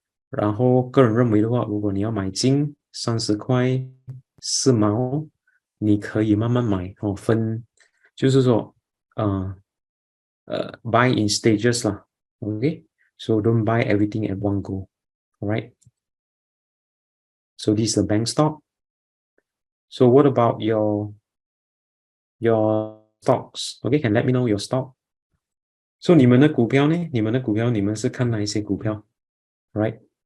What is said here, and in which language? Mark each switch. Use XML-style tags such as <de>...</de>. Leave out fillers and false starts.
<zh>然后个人认为的话，如果你要买进30块4毛，你可以慢慢买哦，就是说，buy in stages 啦 ，OK，</zh> <en>so don't buy everything at one go,</en> <zh>alright?</zh> <en>So this is the bank stock. So what about your stocks? Okay, can let me know your stock.</en> <zh>So 你们的股票呢？你们的股票，你们是看哪一些股票 ，right?</zh>